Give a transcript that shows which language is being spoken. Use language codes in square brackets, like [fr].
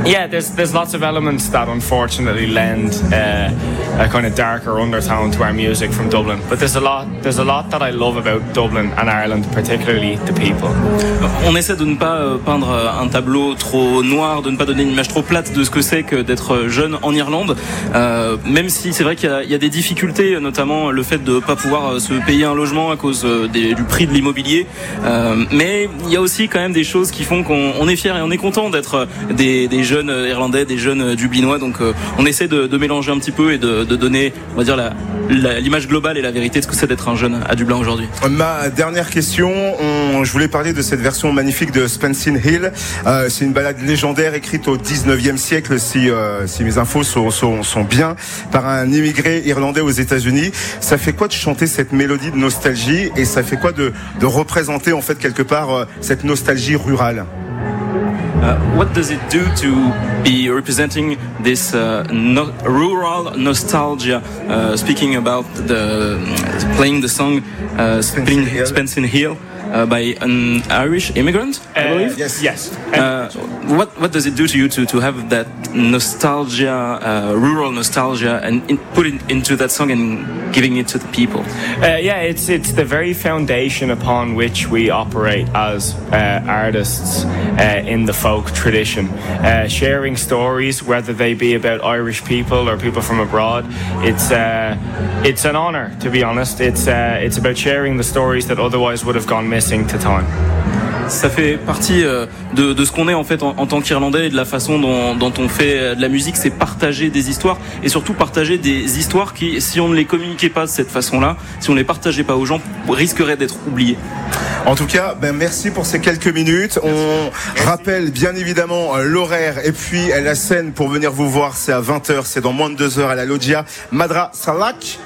[en] There's lots of elements that unfortunately lend a kind of darker undertone to our music from Dublin. But there's a lot that I love about Dublin and Ireland, particularly the people. [fr] On essaie de ne pas peindre un tableau trop noir, de ne pas donner une image trop plate de ce que c'est que d'être jeune en Irlande. Même si c'est vrai qu'il y a des difficultés, notamment le fait de pas pouvoir se payer un logement à cause du prix de l'immobilier. Mais il y a aussi quand même des choses qui font qu'on est fiers et on est content d'être des jeunes irlandais, des jeunes dublinois. Donc on essaie de mélanger un petit peu et de donner, on va dire, l'image globale et la vérité de ce que c'est d'être un jeune à Dublin aujourd'hui. Ma dernière question, je voulais parler de cette version magnifique de Spencin Hill. C'est une ballade légendaire écrite au 19e siècle, si mes infos sont bien, par un immigré irlandais aux États-Unis. Ça fait quoi de chanter cette mélodie de nostalgie et ça fait quoi de représenter en fait quelque part cette nostalgie rurale? [en] What does it do to be representing this rural nostalgia, speaking about the playing the song Spencin Hill by an Irish immigrant, I believe? Yes. What does it do to you to have that nostalgia, rural nostalgia, and put it into that song and giving it to the people? It's the very foundation upon which we operate as artists in the folk tradition. Sharing stories, whether they be about Irish people or people from abroad, it's an honor, to be honest. It's about sharing the stories that otherwise would have gone missing to time. [fr] ça fait partie de ce qu'on est en fait en tant qu'Irlandais et de la façon dont on fait de la musique, c'est partager des histoires et surtout partager des histoires qui, si on ne les communiquait pas de cette façon-là, si on ne les partageait pas aux gens, risqueraient d'être oubliées. En tout cas, ben merci pour ces quelques minutes. Merci. Rappelle bien évidemment l'horaire et puis la scène pour venir vous voir, c'est à 20h, c'est dans moins de 2h à la Loggia Madra Salak.